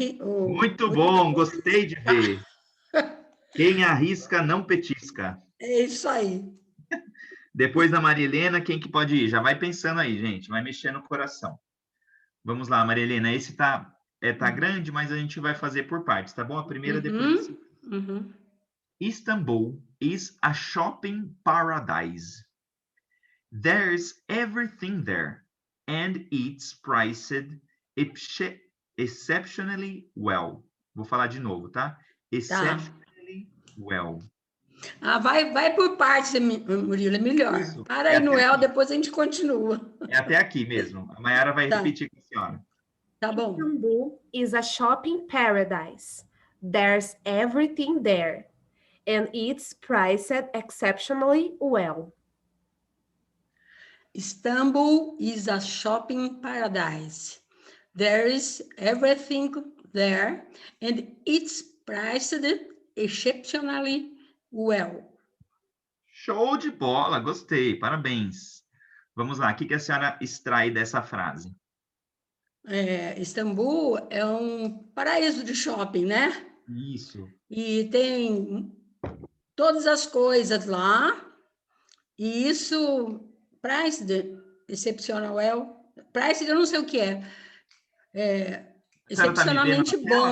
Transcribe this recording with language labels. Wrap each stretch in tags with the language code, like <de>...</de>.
<pt>Muito bom, gostei de ver. Quem arrisca, não petisca. É isso aí. Depois da Maria Helena, quem que pode ir? Já vai pensando aí, gente. Vai mexer no coração. Vamos lá, Maria Helena. Esse tá grande, mas a gente vai fazer por partes, tá bom? A primeira depois.</pt> <en>Istanbul is a shopping paradise. There's everything there, and it's priced exceptionally well.</en> <pt>Vou falar de novo, tá?</pt> <en>Exceptionally well.</en> <pt>Vai por partes, Murilo, é melhor. Isso. Para aí no El, depois a gente continua. É até aqui mesmo. A Mayara vai repetir com a senhora. Tá bom.</pt> <en>Istanbul is a shopping paradise. There's everything there, and it's priced exceptionally well. Istanbul is a shopping paradise. There is everything there, and it's priced exceptionally well.</en> <pt>Show de bola, gostei, parabéns. Vamos lá, o que a senhora extrai dessa frase? Istambul é um paraíso de shopping, né? Isso. E tem todas as coisas lá, e isso,</pt> <en>priced exceptional well,</en> <pt>priced eu não sei o que excepcionalmente bom,</pt>